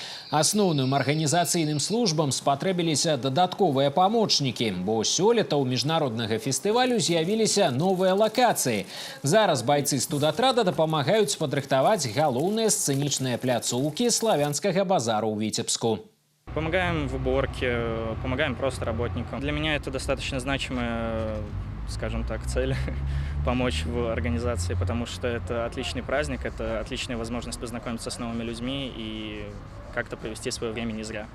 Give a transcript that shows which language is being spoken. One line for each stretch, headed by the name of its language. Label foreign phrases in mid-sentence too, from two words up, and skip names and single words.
Belarusian: Асноўным арганізацыйным службам спатрэбіліся дадатковыя памочнікі, бо сёлета ў міжнароднага фестывалю з'явіліся новыя лакацыі. Зараз байцы студатрада дапамагаюць падрыхтаваць галоўныя сцэнічныя пляцоўкі славянскага базару ў Віцебску.
Russian: Помогаем в уборке, помогаем просто работникам. Для меня это достаточно значимая, скажем так, цель помочь в организации, потому что это отличный праздник, это отличная возможность познакомиться с новыми людьми и как-то провести свое время не зря.